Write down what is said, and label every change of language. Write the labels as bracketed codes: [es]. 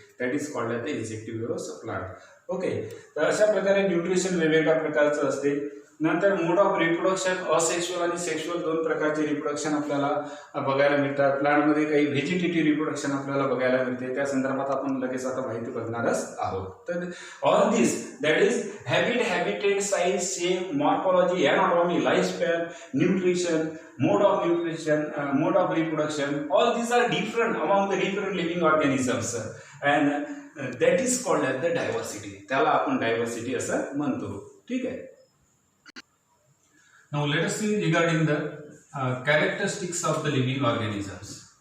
[en] That is called as the insectivorous plant. [mr] Okay, तर अशा प्रकारे न्यूट्रिशन वेगवेगळ्या प्रकारचं असते. नंतर मोड ऑफ रिप्रोडक्शन असेक्शुअल आणि सेक्शुअल दोन प्रकारचे रिप्रोडक्शन आपल्याला बघायला मिळतात. प्लांटमध्ये काही व्हेजिटेटिव्ह रिप्रोडक्शन आपल्याला बघायला मिळते. त्या संदर्भात आपण लगेच आता माहिती बघणारच आहोत. [en] तर all this that is habitat, size, shape, morphology, anatomy, lifespan, nutrition, mode of reproduction, all these are different among the different living organisms and that is called as the diversity. [mr] त्याला आपण डायव्हर्सिटी असं म्हणतो. ठीक आहे. [en] Now let us see regarding the characteristics of the living organisms.